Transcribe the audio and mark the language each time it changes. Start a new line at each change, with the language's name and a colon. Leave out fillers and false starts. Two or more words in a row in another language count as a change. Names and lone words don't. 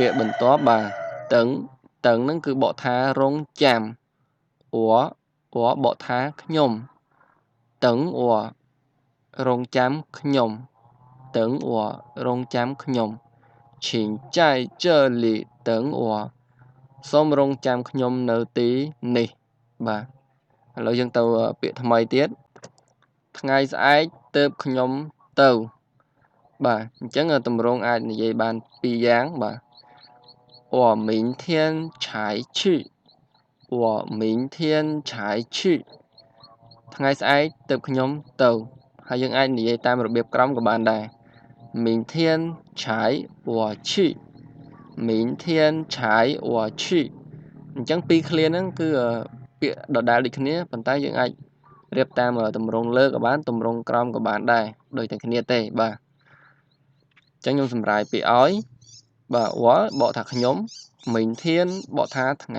Khmer: ក្យបន្ទាប់បាទតឹងហ្នឹងគឺបកថារងចាំអ៊បកថាខ្ញុំតឹងរងចាំខ្ញុំតឹងរងចាំខ្ញុំឈិនចៃជើលីតឹងសូមរងចាំខ្ញុំនៅទីនេះបាទឥឡូវយើងទៅពាក្យថ្មីទៀតថ្ងៃស្អែកទើបខ្ញុំទៅ បាទអញ្ចឹងតម្រងអាចនិយាយបានពីរយ៉ាងបាទ
Chinese: 我明天才去我明天才去
Khmer: ថ្ងៃស្អែក ទើបខ្ញុំទៅហើយយើងអាចនិយាយតាមរបៀបក្រមក៏បានដែរ
Chinese: 明天才我去明天才我去
Khmer: អញ្ចឹងពីរឃ្លាហ្នឹងគឺពាក្យដដែលដូចគ្នាប៉ុន្តែយើងអាចរៀបតាមតម្រងលើក៏បានតម្រងក្រោមក៏បានដែរដូចតែគ្នាទេបាទអញ្ចឹងខ្ញុំសម្រាយពាក្យឲ្យបាទបកថាខ្ញុំមិញធានបកថាថ្ងៃ